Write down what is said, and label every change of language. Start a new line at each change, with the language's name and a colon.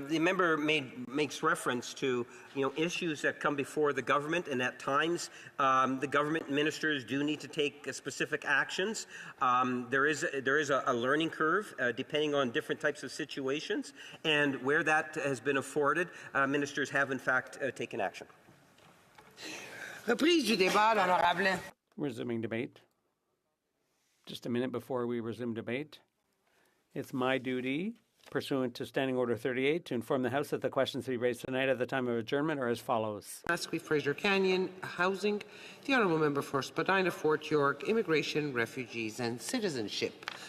English: The member makes reference to issues that come before the government, and at times the government ministers do need to take specific actions. There is a learning curve depending on different types of situations, and where that has been afforded, ministers have in fact taken action.
French: Reprise du débat, l'honorable.
English: Resuming debate. Just a minute before we resume debate. It's my duty, pursuant to Standing Order 38, to inform the House that the questions to be raised tonight at the time of adjournment are as follows. Asquith, Fraser Canyon, Housing. The Honourable Member for Spadina, Fort York, Immigration, Refugees and Citizenship.